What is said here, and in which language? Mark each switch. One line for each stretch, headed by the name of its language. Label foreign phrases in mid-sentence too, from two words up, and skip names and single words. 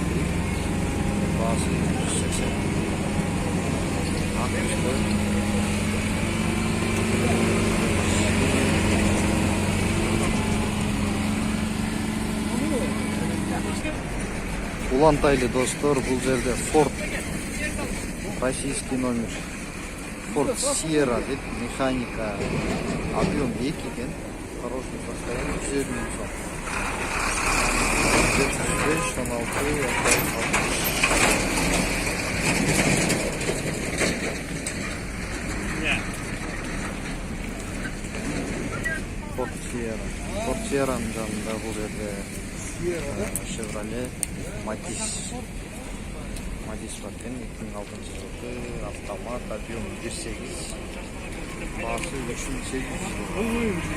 Kazakh: Басы 180. Ақ түсті. Улантайлы достар, бұл жерде Ford.
Russian: Российский номер.
Kazakh: Ford Sierra дейді, механика, объем 2 екен,
Russian: хороший состояние,
Kazakh: 150 мың сом. 16 Ford Sierra'nın жанында бұл жерде Chevrolet Matiz бар екен, 2006 жылғы автомат, объем 1.8, басы 3800.